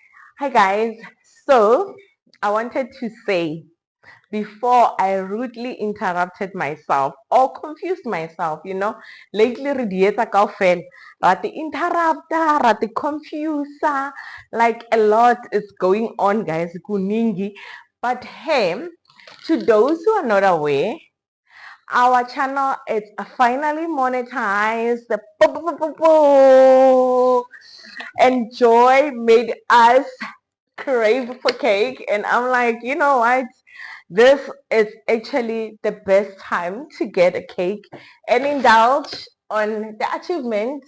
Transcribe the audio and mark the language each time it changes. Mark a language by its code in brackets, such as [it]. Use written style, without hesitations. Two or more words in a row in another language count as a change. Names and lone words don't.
[en] Hi guys, so I wanted to say before I rudely interrupted myself or confused myself, lately [st] re di etsa kaofela, ra te interrupta, ra te confusa, [en] like a lot is going on guys, kuningi. But hey, to those who are not aware, our channel is finally monetized. And Joy made us crave for cake, and I'm like, you know what, this is actually the best time to get a cake and indulge on the achievement.